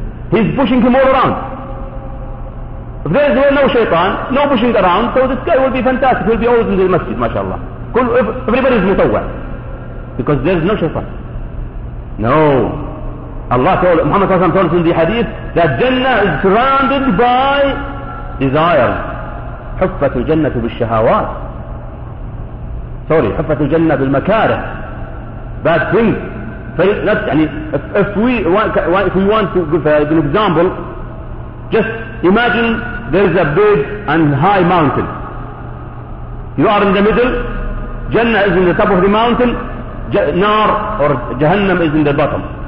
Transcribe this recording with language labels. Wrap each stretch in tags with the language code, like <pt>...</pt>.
<en>He's pushing him all around. If there is no Shaytan, no pushing around, so this guy will be fantastic, he'll be always in the masjid, mashallah. Everybody is mutawwa. Because there is no Shaytan. No. Allah told Muhammad SAW told us in the hadith that Jannah is surrounded by desire.</en> <ar>حفت الجنة بالشهوات.</ar> <en>Sorry,</en> <ar>حفت الجنة بالمكاره.</ar> <en>Bad thing. If we want to give an example, just imagine there is a big and high mountain. You are in the middle. Jannah is in the top of the mountain. Nar or Jahannam is in the bottom.</en>